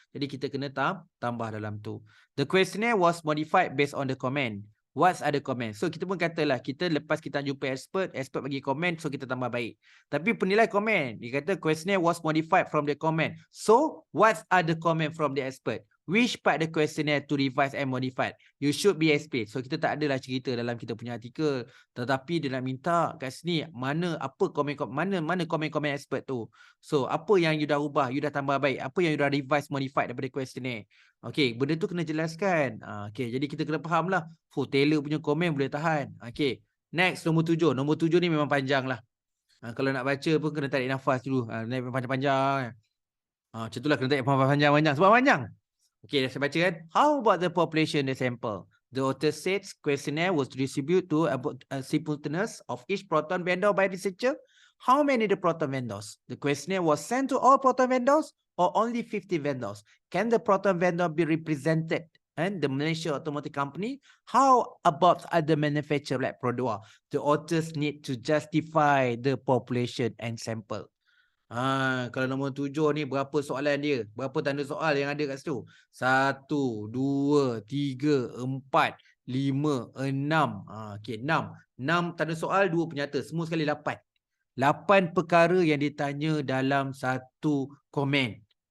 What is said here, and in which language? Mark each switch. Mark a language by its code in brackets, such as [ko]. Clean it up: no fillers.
[ms] Jadi kita kena tambah dalam tu. [en] The questionnaire was modified based on the comment. What are the comments? [ms] So kita pun katalah, kita lepas kita jumpa expert bagi komen, so kita tambah baik. Tapi penilai komen, dia kata [en] questionnaire was modified from the comment. So what are the comment from the expert? Which part the questionnaire to revise and modify? You should be explain. [ms] So kita tak adalah cerita dalam kita punya artikel, tetapi dia nak minta kat sini mana komen expert tu. So apa yang you dah ubah, you dah tambah baik, apa yang you dah revise, modified daripada questionnaire. Okay, benda tu kena jelaskan. Okay, jadi kita kena faham lah. Taylor punya komen boleh tahan. Okay, next nombor 7. Nombor 7 ni memang panjang lah. Kalau nak baca pun kena tarik nafas dulu. Naik panjang-panjang. Macam tu lah, kena tarik panjang-panjang. Sebab panjang. Okay, saya baca kan. [en] How about the population the sample? The author said questionnaire was distributed to a simultaneous of each proton vendor by researcher. How many the proton vendors? The questionnaire was sent to all proton vendors or only 50 vendors? Can the proton vendor be represented? And the Malaysia Automotive Company? How about other manufacturer like Produa? The authors need to justify the population and sample. [ms] Kalau nombor 7 ni berapa soalan dia? Berapa tanda soal yang ada kat situ? 1, 2, 3, 4, 5, 6. Okey, 6. 6 tanda soal, 2 penyata. Semua sekali 8. 8 perkara yang ditanya dalam satu komen.